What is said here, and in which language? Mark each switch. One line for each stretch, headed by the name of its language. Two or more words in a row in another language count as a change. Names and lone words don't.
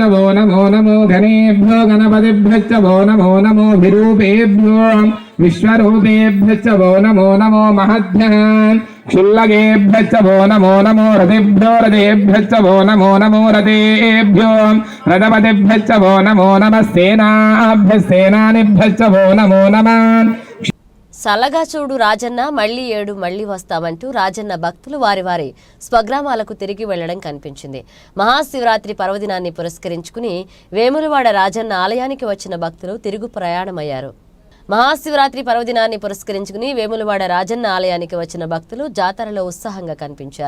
Sanskrit: भो नमो नमो गणेभ्यो गणपतिभ्यश्च भो नमो नमो विरूपेभ्यो विश्वरूपेभ्यश्च भो नमो नमो महद्भ्यः क्षुल्लकेभ्यश्च भो नमो नमो रथेभ्यो रथेभ्यश्च भो नमो नमो रथेभ्यो रथपतिभ्यश्च भो नमो नमः सेनाभ्यः भो नमो नमः.
Telugu: సల్లగా చూడు రాజన్న మళ్లీ ఏడు మళ్లీ వస్తామంటూ రాజన్న భక్తులు వారి వారి స్వగ్రామాలకు తిరిగి వెళ్లడం కనిపించింది. మహాశివరాత్రి పర్వదినాన్ని పురస్కరించుకుని వేములవాడ రాజన్న ఆలయానికి వచ్చిన భక్తులు తిరుగు ప్రయాణమయ్యారు. మహాశివరాత్రి పర్వదినాన్ని పురస్కరించుకుని వేములవాడ రాజన్న ఆలయానికి వచ్చిన భక్తులు జాతరలో ఉత్సాహంగా కనిపించారు.